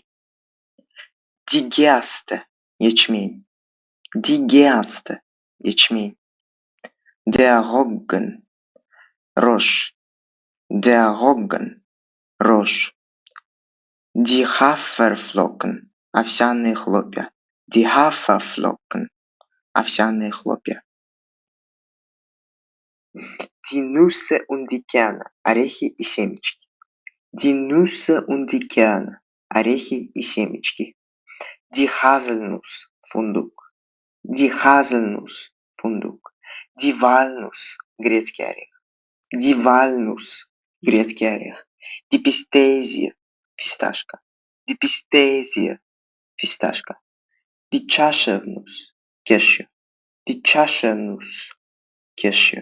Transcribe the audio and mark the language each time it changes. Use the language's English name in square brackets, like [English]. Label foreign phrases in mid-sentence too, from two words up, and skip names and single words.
[German] Die Gerste. Ячмень. Die Gerste. Ячмень. Der Roggen. Рожь. Der Roggen. Рожь. Die Haferflocken. [Russian] Овсяные хлопья. [German] Die Haferflocken. [Russian] Овсяные хлопья. [German] Die Nüsse und die Kerne. [Russian] Орехи и семечки. [German] Die Nüsse und die Kerne. [Russian] Орехи и семечки. [German] Die Haselnuss. Фундук. Die Haselnuss. Фундук. Die Walnuss. [Russian] Грецкий орех. [German] Die Walnuss. [Russian] Грецкий орех. [German] Die Pistazie. Фисташка. Die Pistazie. Фисташка. Die Cashew-Nuss. Кешью. Die Cashew-Nuss. Кешью.